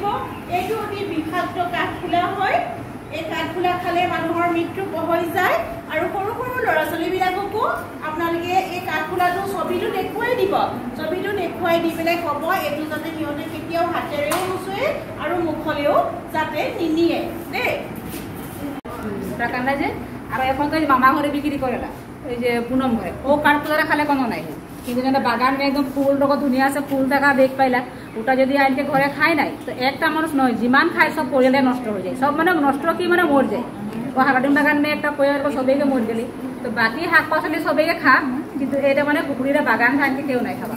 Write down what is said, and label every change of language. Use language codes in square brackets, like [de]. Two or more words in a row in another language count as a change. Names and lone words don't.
[as] এইটো অতি বিষাক্ত কাঠফুলা হয়। এই কাঠফুলা খালে মানুহৰ মৃত্যু হৈ যায়। আৰু সৰু সৰু ল'ৰা ছোৱালীবিলাককো আপোনালোকে এই কাঠফুলাটো ছবিটো দেখুৱাই দিব, ছবিটো দেখুৱাই দি পেলাই ক'ব এইটো যাতে সিহঁতে কেতিয়াও হাতেৰেও নুচুৱে আৰু মুখলেও যাতে নিনিয়ে দেই। [bn] কান্দা যে আর এখন তো মামা ঘরে বিক্রি করে না, ওই যে পুনম ঘরে ও কাঠফুলা খালে কোনো নাই, কিন্তু যেটা বাগান একদম ফুল রকম ধুনিয়া আছে, ফুল থাকা বেগ পাইলা, ওটা যদি আনকে ঘরে খায় নাই তো একটা মানুষ নয়, যিমান খায় সব পরিয়ালে নষ্ট হয়ে যায়, সব মানে নষ্ট কি মানে মর যায়। ও হাকাটিম বাগান নিয়ে একটা পরিয়াল সবাইকে মর গেলি, তো বাকি শাক পাচলি সবাইকে খা, কিন্তু এটা মানে পুকুরিটা বাগান আনকে কেউ নাই খাবা।